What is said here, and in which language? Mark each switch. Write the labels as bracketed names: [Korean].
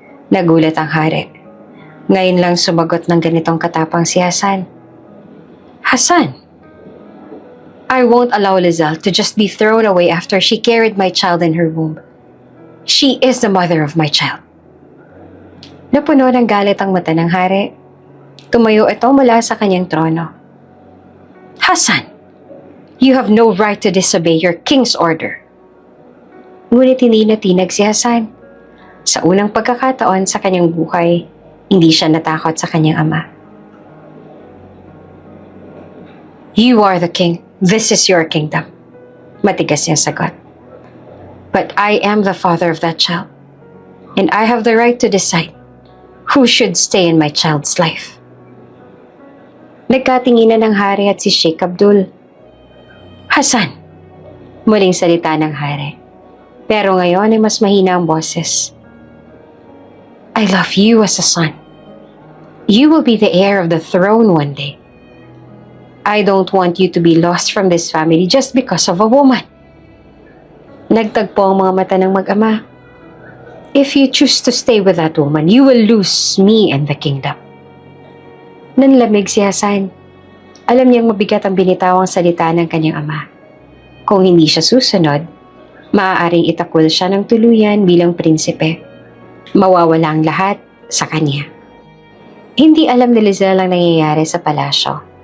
[Filipino] Nagulat ang hari. Ngayon lang sumagot ng ganitong katapang si Hasan. [English] "Hasan, I won't allow Lizelle to just be thrown away after she carried my child in her womb. She is the mother of my child." [Filipino] Napuno ng galit ang mata ng hari. Tumayo ito mula sa kanyang trono. [English] "Hasan, you have no right to disobey your king's order." [Filipino] Ngunit hindi natinag si Hasan. Sa unang pagkakataon sa kanyang buhay, hindi siya natakot sa kanyang ama. [English] "You are the king. This is your kingdom." [Filipino] Matigas niyang sagot. [English] "But I am the father of that child. And I have the right to decide who should stay in my child's life." [Filipino] Nagkatinginan ng hari at si Sheikh Abdul. "Hasan," muling salita ng hari. Pero ngayon ay mas mahina ang boses. [English] "I love you as a son. You will be the heir of the throne one day. I don't want you to be lost from this family just because of a woman." [Filipino] Nagtagpo ang mga mata ng mag-ama. [English] "If you choose to stay with that woman, you will lose me and the kingdom." [Filipino] Nanlamig si Hasan. Alam niyang mabigat ang binitawang salita ng kanyang ama. Kung hindi siya susunod, maaaring itakwil siya ng tuluyan bilang prinsipe. Mawawala ang lahat sa kanya. Hindi alam ni Lizelle ang nangyayari sa palasyo.